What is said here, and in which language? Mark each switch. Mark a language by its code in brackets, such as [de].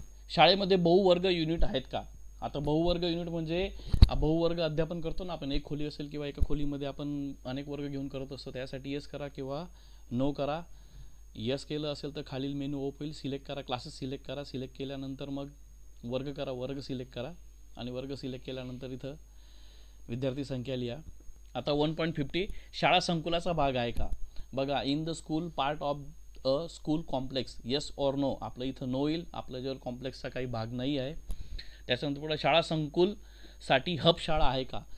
[mr] शाळेमध्ये बहुवर्ग युनिट आहेत का. आता बहुवर्ग युनिट म्हणजे बहुवर्ग अध्यापन करतो ना आपण, एक खोली असेल किंवा एका खोलीमध्ये आपण अनेक वर्ग घेऊन करत असतो, त्यासाठी येस करा किंवा नो करा. यस केलं असेल तर खालील मेनू ओप होईल, सिलेक्ट करा, क्लासेस सिलेक्ट करा, सिलेक्ट केल्यानंतर मग वर्ग करा, वर्ग सिलेक्ट करा, आणि वर्ग सिलेक्ट केल्यानंतर इथं विद्यार्थी संख्या लिहा. आता 1.50 शाळा संकुलाचा भाग आहे का. [en] बघा, in the school part of a school complex, yes or no. [mr] आपलं इथं नो येईल, आपल्या जवळ कॉम्प्लेक्सचा काही भाग नाही आहे. त्याच्यानंतर पुढे शाळा संकुलसाठी हब शाळा आहे का.